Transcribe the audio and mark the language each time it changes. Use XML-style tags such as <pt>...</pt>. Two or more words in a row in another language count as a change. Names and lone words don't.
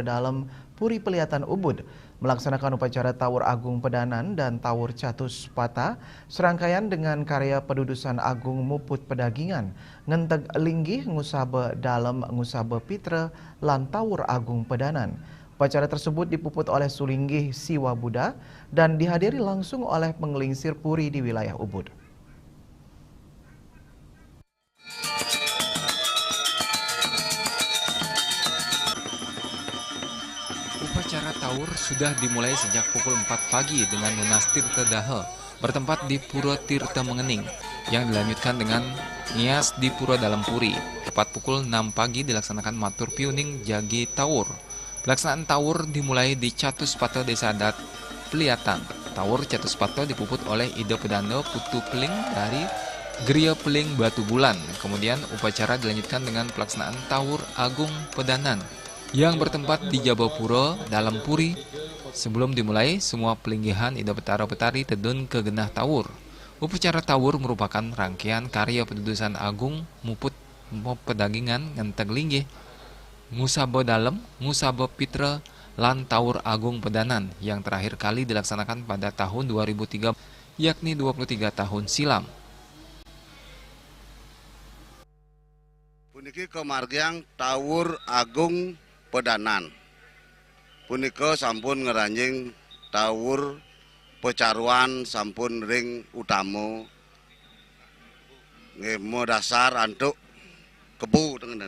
<id>Dalem Puri Pelihatan Ubud melaksanakan upacara Tawur Agung Pedanan dan Tawur Catus Pata serangkaian dengan karya pedudusan Agung Muput Pedagingan ngenteg linggih ngusabe dalem ngusabe pitre lan Tawur Agung Pedanan. Upacara tersebut dipuput oleh Sulinggih Siwa Buddha dan dihadiri langsung oleh penggelingsir puri di wilayah Ubud. Upacara Tawur sudah dimulai sejak pukul 4 pagi dengan Munas Tirta Daha bertempat di Pura Tirta Mengening yang dilanjutkan dengan Nias di Pura Dalam Puri. Tepat pukul 6 pagi dilaksanakan Matur Piuning Jagi Tawur. Pelaksanaan Tawur dimulai di Catus Pata Desa Adat Peliatan. Tawur Catus Pata dipuput oleh Ida Pedano Putu Peling dari Geria Peling Batu Bulan. Kemudian upacara dilanjutkan dengan pelaksanaan Tawur Agung Pedanan yang bertempat di Jabapura Dalam Puri. Sebelum dimulai, semua pelinggihan Ida Betara Betari tedun ke genah Tawur. Upacara Tawur merupakan rangkaian karya pedudusan Agung Muput Pedagingan ngenteg linggih, Ngusaba Dalem, Ngusaba Pitra, lan Tawur Agung Pedanan yang terakhir kali dilaksanakan pada tahun 2003, yakni 23 tahun silam.</id> <ban>Puniki kemargian Tawur Agung Pedanan. Punika sampun ngeranjing Tawur Pecaruan sampun ring utama. Nggih modasar antuk kebu tengen.</ban>